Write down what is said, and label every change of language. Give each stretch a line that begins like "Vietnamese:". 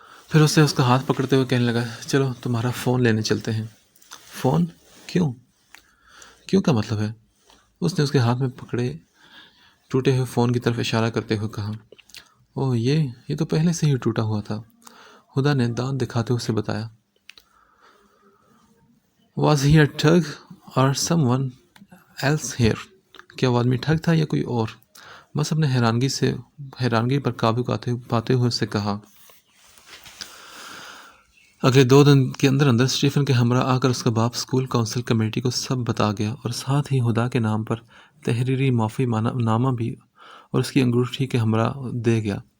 Urdu: پھر اس نے اس کا ہاتھ پکڑتے ہوئے کہنے لگا. چلو تمہارا فون لینے چلتے ہیں. فون؟ کیوں؟ کیوں کا مطلب ہے؟ اس نے اس کے ہاتھ میں پکڑے ٹوٹے ہوئے فون کی طرف اشارہ کرتے ہوئے کہا. اوہ یہ تو پہلے سے ہی ٹوٹا ہوا تھا. ہدا نے دانت دکھاتے ہوئے اسے بتایا.
English: Was he a thug or someone else here?
Urdu: کیا وہ آدمی ٹھگ تھا یا کوئی اور؟ مصعب نے حیرانگی پر قابو پاتے ہوئے اسے کہا. اگلے 2 دن کے اندر اسٹیفن کے ہمراہ آ کر اس کا باپ اسکول کونسل کمیٹی کو سب بتا گیا اور ساتھ ہی ہدا کے نام پر تحریری معافی نامہ بھی اور اس کی انگوٹھی کے ہمراہ دے گیا.